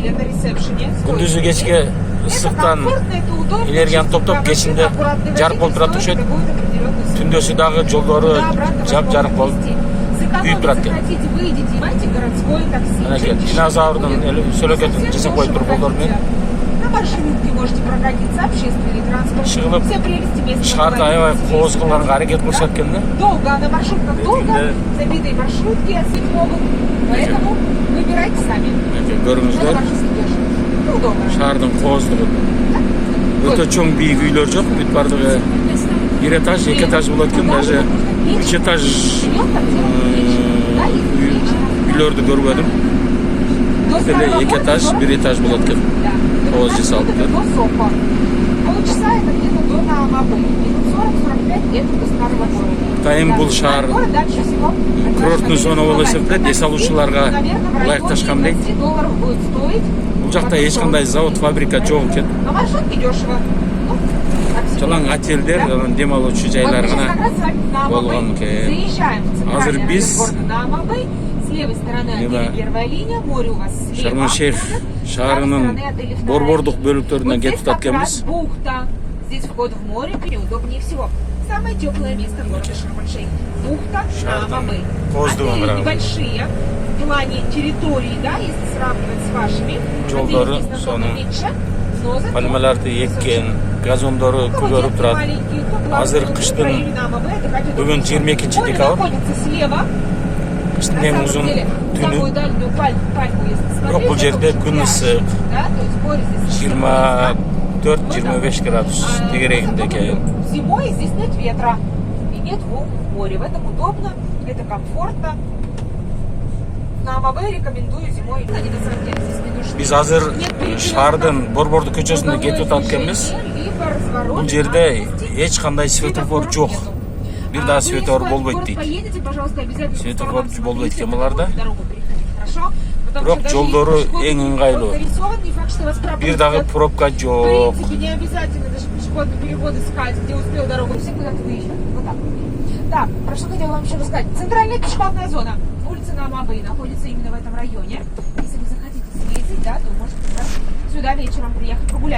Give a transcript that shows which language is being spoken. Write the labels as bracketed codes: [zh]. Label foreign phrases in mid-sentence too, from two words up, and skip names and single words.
[ky] Күндүзү кечке ысыктан энергияны топтоп, кечинде жарык болуп турат окшойт. Түндөсү дагы жолдору жап-жарык болуп күйүп турат экен. Анакей динозаврдын сөлөкөтүн жасап коюп туруп колдор менен [ru] На маршрутке можете прокатиться, общественный транспорт. [ky] Шыгылып, [ru] Все прелести местного [ky] шаарда аябай кооз кылганга аракет кылышат экен да. [ru] Долго, на маршрутках долго, забитые маршрутки отсыть могут. Поэтому выбирайте сами. [ky] Көрүңүздөр, [ru] Удобно. [ky] шаардын кооздугу. Өтө чоң бийик үйлөр жок, бүт бардыгы 1 этаж, 2 этаж болот экен, даже 3 этаж үйлөрдү көрбөдүм. Деле 2 этаж, 1 этаж болот экен. Кооз жасалып экен. [ru] Полчаса это где-то до Наамабы. Минут 40-45 это до старого города. [ky] Атайын бул шаар [ru] Город дальше всего. [ky] курорттун зона болуп эсептелет, эс алуучуларга ылайыкташкан дейт. [ru] $10 будет стоить. [ky] Бул жакта эч кандай завод, фабрика жок экен. [ru] На маршрутке дешево. Ну, так себе. [ky] Жалаң отелдер, анан дем алуучу жайлар гана болгон экен. [ru] Заезжаем в [ky] Азыр [ru] центральный [ky] биз [ru] район города Наамабы. С левой стороны отеля первая линия, море у вас слева. [ky] Шарман-Шейх шаарынын борбордук бөлүктөрүнө кетип атат экенбиз. [ru] Бухта. Здесь вход в море неудобнее всего. Самое теплое место в городе Шарм-эль-Шейх. Бухта Наамабы. [ky] Кооздугун [ru] Отели [ky] караган. [ru] небольшие в плане территории, да, если сравнивать с вашими. [ky] Жолдору [ru] Отели здесь намного [ky] сонун [ru] меньше, но зато [ky] пальмаларды эккен, газондору көгөрүп турат. Азыр кыштын бүгүн 22-декабрь. [ru] находится слева. [ky] Кыштын [ru] На [ky] эң [ru] самом [ky] узун деле, түнү. [ru] самую дальнюю пальму, если [ky] Бирок [ru] смотреть, [ky] бул [ru] это [ky] жерде [ru] очень [ky] күн [ru] пляж, [ky] ысык. [ru] да, то есть море здесь [ky] 24-25 градус тегерегинде экен. [ru] Зимой здесь нет ветра и нет волн в море. В этом удобно, это комфортно. На Амабе рекомендую зимой. Они на самом деле здесь не нужны. [ky] Биз азыр [ru] Нет переделок, [ky] шаардын Борбордук көчөсүндө кетип атат экенбиз. [ru] либо разворот [ky] Бул [ru] на [ky] жерде [ru] скорости. [ky] эч кандай светофор жок. Бир да [ru] Вы, [ky] светофор [ru] если в [ky] болбойт [ru] город [ky] дейт. [ru] поедете, пожалуйста, обязательно по [ky] Светофор [ru] сторонам [ky] болбойт [ru] смотрите, [ky] экен буларда. [ru] дорогу переходить, хорошо? Потому [ky] Бирок [ru] что даже [ky] жолдору [ru] если пешеходный [ky] эң [ru] переход [ky] ыңгайлуу. [ru] нарисован, не факт, что вас [ky] Бир дагы [ru] пропустят. [ky] пробка [ru] В [ky] жок. [ru] принципе, не обязательно даже пешеходный переход искать, где успел дорогу. Все куда-то выезжают. Вот так. Так, про что хотела вам еще рассказать. Центральная пешеходная зона. Улица Намабы находится именно в этом районе. Если вы захотите съездить, да, то можете сюда вечером приехать погулять.